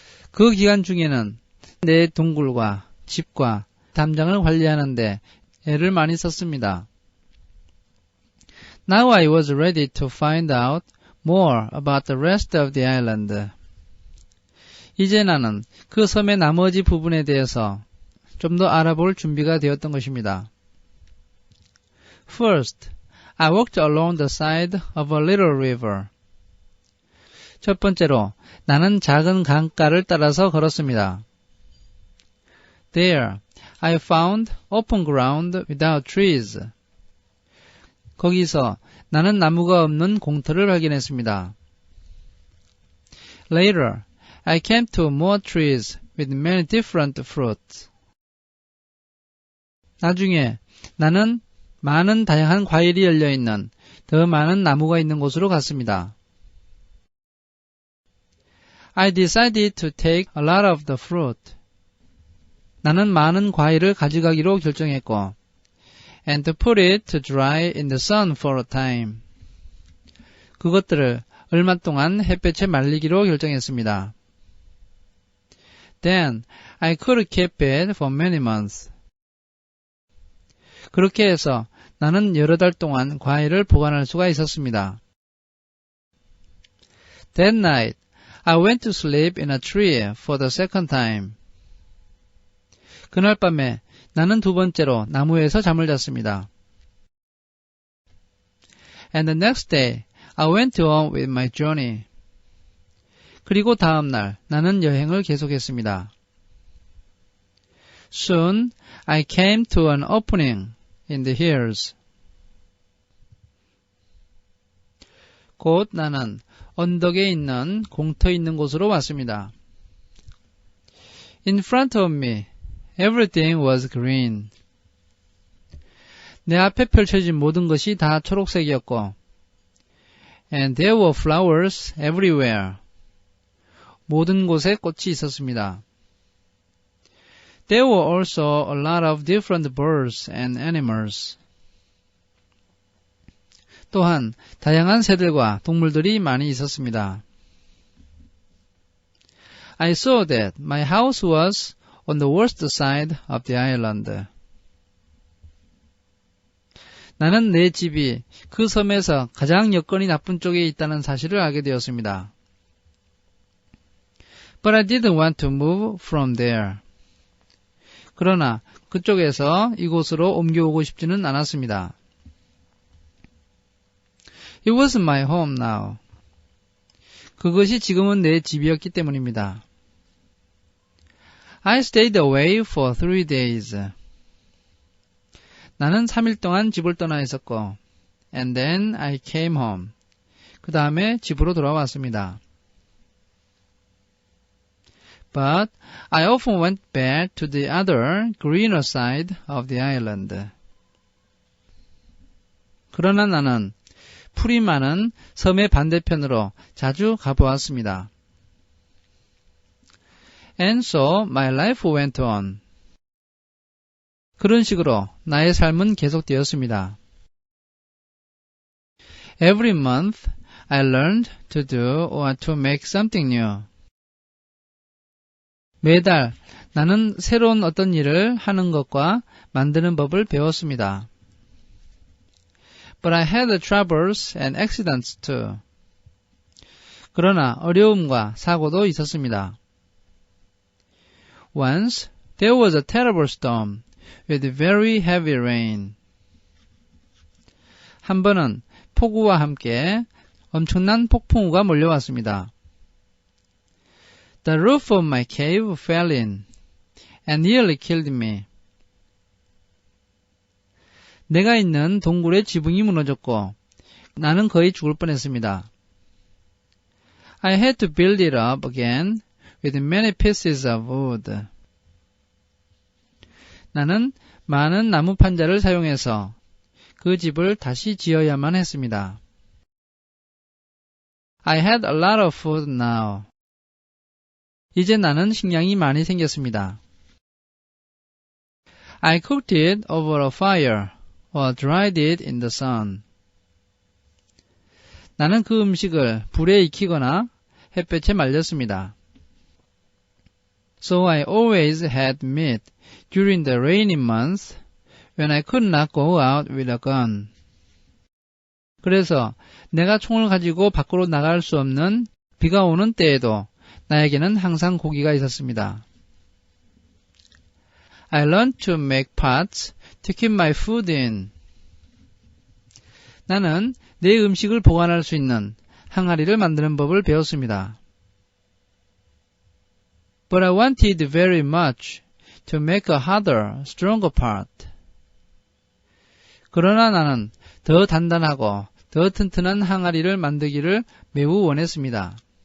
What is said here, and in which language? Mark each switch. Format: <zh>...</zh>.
<ko>그 기간 중에는 내 동굴과 집과 담장을 관리하는데 애를 많이 썼습니다.</ko> <en>Now I was ready to find out more about the rest of the island.</en> <ko>이제 나는 그 섬의 나머지 부분에 대해서 좀 더 알아볼 준비가 되었던 것입니다.</ko> <en>First, I walked along the side of a little river.</en> <ko>첫 번째로 나는 작은 강가를 따라서 걸었습니다.</ko> <en>There, I found open ground without trees.</en> <ko>거기서 나는 나무가 없는 공터를 발견했습니다.</ko> <en>Later, I came to more trees with many different fruits.</en> <ko>나중에 나는 많은 다양한 과일이 열려있는 더 많은 나무가 있는 곳으로 갔습니다.</ko> <en>I decided to take a lot of the fruit.</en> <ko>나는 많은 과일을 가져가기로 결정했고</ko> <en>and to put it to dry in the sun for a time.</en> <ko>그것들을 얼마 동안 햇볕에 말리기로 결정했습니다.</ko> <en>Then I could keep it for many months.</en> <ko>그렇게 해서 나는 여러 달 동안 과일을 보관할 수가 있었습니다.</ko> <en>That night, I went to sleep in a tree for the second time.</en> <ko>그날 밤에 나는 두 번째로 나무에서 잠을 잤습니다.</ko> <en>And the next day, I went on with my journey.</en> <ko>그리고 다음 날 나는 여행을 계속했습니다.</ko> <en>Soon, I came to an opening in the hills.</en> <ko>곧 나는 언덕에 있는 공터 있는 곳으로 왔습니다.</ko> <en>In front of me, everything was green.</en> <ko>내 앞에 펼쳐진 모든 것이 다 초록색이었고</ko> <en>and there were flowers everywhere.</en> <ko>모든 곳에 꽃이 있었습니다.</ko> <en>There were also a lot of different birds and animals.</en> <ko>또한 다양한 새들과 동물들이 많이 있었습니다.</ko> <en>I saw that my house was on the worst side of the island.</en> <ko>나는 내 집이 그 섬에서 가장 여건이 나쁜 쪽에 있다는 사실을 알게 되었습니다.</ko> <en>But I didn't want to move from there.</en> <ko>그러나 그쪽에서 이곳으로 옮겨오고 싶지는 않았습니다.</ko> <en>It was my home now.</en> <ko>그것이 지금은 내 집이었기 때문입니다.</ko> <en>I stayed away for 3 days.</en> <ko>나는 3일 동안 집을 떠나 있었고</ko> <en>and then I came home.</en> <ko>그 다음에 집으로 돌아왔습니다.</ko> <en>But I often went back to the other, greener side of the island.</en> <ko>그러나 나는 풀이 많은 섬의 반대편으로 자주 가보았습니다.</ko> <en>And so my life went on.</en> <ko>그런 식으로 나의 삶은 계속되었습니다.</ko> <en>Every month I learned to do or to make something new.</en> <ko>매달 나는 새로운 어떤 일을 하는 것과 만드는 법을 배웠습니다.</ko> <en>But I had troubles and accidents too.</en> <ko>그러나 어려움과 사고도 있었습니다.</ko> <en>Once there was a terrible storm with very heavy rain.</en> <ko>한 번은 폭우와 함께 엄청난 폭풍우가 몰려왔습니다.</ko> <en>The roof of my cave fell in and nearly killed me.</en> <ko>내가 있는 동굴의 지붕이 무너졌고 나는 거의 죽을 뻔했습니다.</ko> <en>I had to build it up again with many pieces of wood.</en> <ko>나는 많은 나무 판자를 사용해서 그 집을 다시 지어야만 했습니다.</ko> <en>I had a lot of food now.</en> <ko>이제 나는 식량이 많이 생겼습니다.</ko> <en>I cooked it over a fire or dried it in the sun.</en> <ko>나는 그 음식을 불에 익히거나 햇볕에 말렸습니다.</ko> <en>So I always had meat during the rainy months when I could not go out with a gun.</en> <ko>그래서 내가 총을 가지고 밖으로 나갈 수 없는 비가 오는 때에도 나에게는 항상 고기가 있었습니다.</ko> <en>I learned to make pots to keep my food in.</en> <ko>나는 내 음식을 보관할 수 있는 항아리를 만드는 법을 배웠습니다.</ko> <en>But I wanted very much to make a harder, stronger pot.</en> <ko>그러나 나는 더 단단하고 더 튼튼한 항아리를 만들기를 매우 원했습니다.</ko>